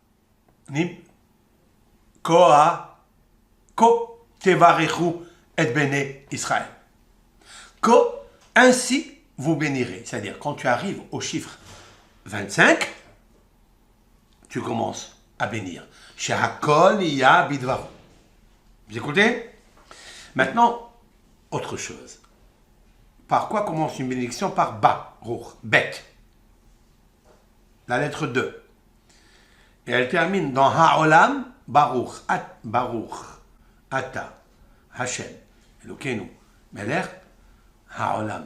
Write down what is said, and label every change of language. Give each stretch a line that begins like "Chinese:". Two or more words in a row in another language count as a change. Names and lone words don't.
Hebrew: Ko tevarechu et bene Israël.
French: Ko, ainsi vous bénirez. C'est-à-dire, quand tu arrives au chiffre 25, tu commences à bénir.
Hebrew: Shehakol ya bidvaru.
French: Vous écoutez? Maintenant, autre chose. Par quoi commence une bénédiction? Par Baruch, Bet. La lettre 2. Et elle termine dans
Hebrew: Ha'olam, Baruch, Baruch, Ata, Hashem, Elokeinu, Melech, Ha'olam.